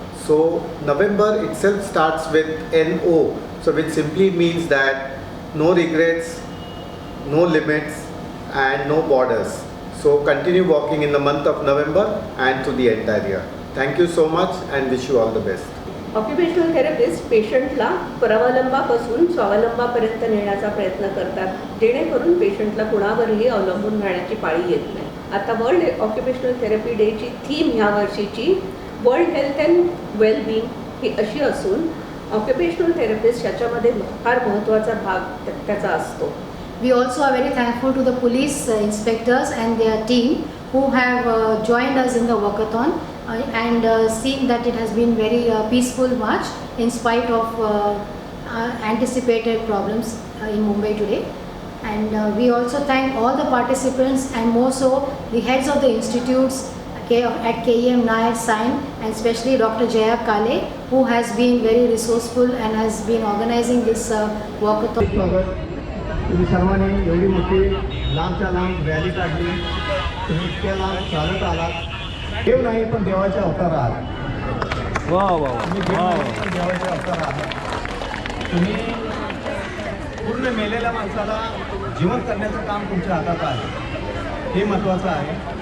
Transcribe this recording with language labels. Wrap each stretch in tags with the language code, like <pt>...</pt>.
<en>So November itself starts with NO, so which simply means that no regrets, no limits and no borders. So continue walking in the month of November and to the entire year. Thank you so much and wish you all the best.</en> <mr>Occupational therapist पेशंटला परावलंबापासून स्वावलंबापर्यंत नेण्याचा प्रयत्न करतात, जेणेकरून पेशंटला कुणावरही अवलंबून राहण्याची पाळी येत नाही. आता वर्ल्ड ऑक्युपेशनल थेरपी डेची थीम ह्या वर्षीची वर्ल्ड हेल्थ अँड वेलबिंग ही अशी असून ऑक्युपेशनल थेरपिस्ट ह्याच्यामध्ये फार महत्त्वाचा भाग त्याचा असतो.</mr> <en>We also are very thankful to the police inspectors and their team who have joined us in the walkathon and seen that it has been very peaceful march in spite of anticipated problems in Mumbai today. And we also thank all the participants and more so the heads of the institutes at KEM Nair Sign, and especially Dr. Jaya Kale, who has been very resourceful and has been organizing this walkathon.</en> <mr>तुम्ही सर्वांनी एवढी मोठी लांबच्या लांब rally काढली, तुम्ही इतक्या लांब चालत आलात. देव नाही पण देवाचे अवतार आहात. वा वा तुम्ही देव नाही पण देवाचे अवतार आहात. तुम्ही पूर्ण मेलेल्या माणसाला जिवंत करण्याचं काम तुमच्या हातात आहे, हे महत्त्वाचं आहे.</mr>